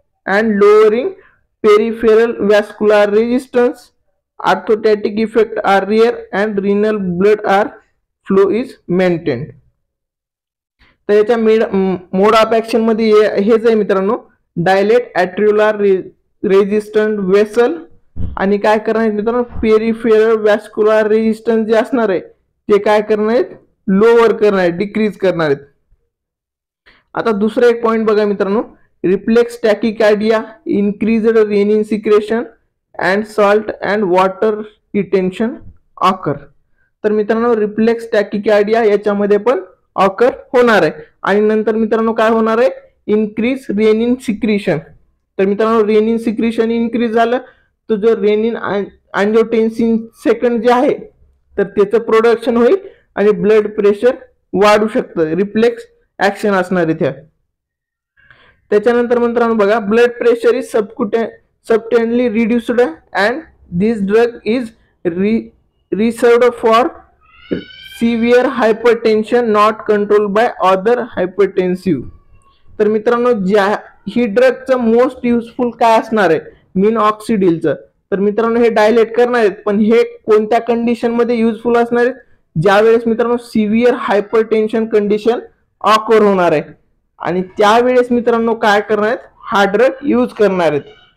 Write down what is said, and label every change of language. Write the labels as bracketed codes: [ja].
[en] and lowering peripheral vascular resistance. Orthostatic effect are rare and renal blood are flow is maintained. [mr] तर याच्या मोड of action मध्ये हेच आहे मित्रांनो, डायलेट ॲट्रिओलार रेजिस्टंट वेसल आणि काय करणार आहेत मित्रांनो, पेरिफेरल वॅस्क्युलर रेजिस्टन्स जे असणार आहे ते काय करणार आहेत, लोअर करणार आहेत, डिक्रीज करणार आहेत. आता दुसरा एक पॉइंट बघा मित्रांनो, [en] Reflex tachycardia, increased renin secretion and salt and water retention occur. [mr] तर मित्रांनो रिफ्लेक्स टॅकिकार्डिया याच्यामध्ये पण ऑकर होणार आहे. आणि नंतर मित्रांनो काय होणार आहे, इन्क्रीज रेनिन सिक्रेशन. तर मित्रांनो रेनिन सिक्रेशन इन्क्रीज झालं तर जो रेनिन अँजिओटेन्सिन सेकंड जे आहे तर त्याचं प्रोडक्शन होईल आणि ब्लड प्रेशर वाढू शकतं. रिफ्लेक्स ऍक्शन असणार इथे. त्याच्यानंतर मित्रांनो बघा, [en] Blood pressure is substantially reduced and this drug is reserved for severe hypertension not controlled by other hypertensive. [mr] तर मित्रांनो ही ड्रगचं मोस्ट युजफुल काय असणार आहे, मिनॉक्सिडिलचं. तर मित्रांनो हे डायलेट करणार आहेत, पण हे कोणत्या कंडिशन मध्ये युजफुल असणार आहेत, ज्यावेळेस मित्रांनो सिव्हिअर हायपरटेन्शन कंडिशन ऑकर होणार आहे आणि त्यावेळेस मित्रांनो काय करणार आहेत, हा ड्रग यूज करणार आहेत.